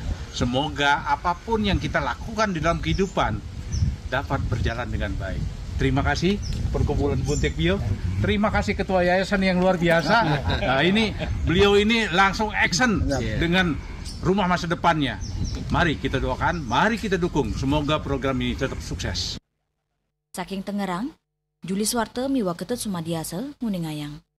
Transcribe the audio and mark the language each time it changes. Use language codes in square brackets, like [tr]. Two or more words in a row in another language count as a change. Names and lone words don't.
[id] Semoga apapun yang kita lakukan di dalam kehidupan dapat berjalan dengan baik. Terima kasih perkumpulan Bontek Bio. Terima kasih Ketua Yayasan yang luar biasa. Nah, beliau ini langsung action dengan rumah masa depannya. Mari kita doakan, mari kita dukung. Semoga program ini tetap sukses. [ban] Saking Tangerang, Juli Swarte miwa Ketut Sumadiasa, Nguningayang.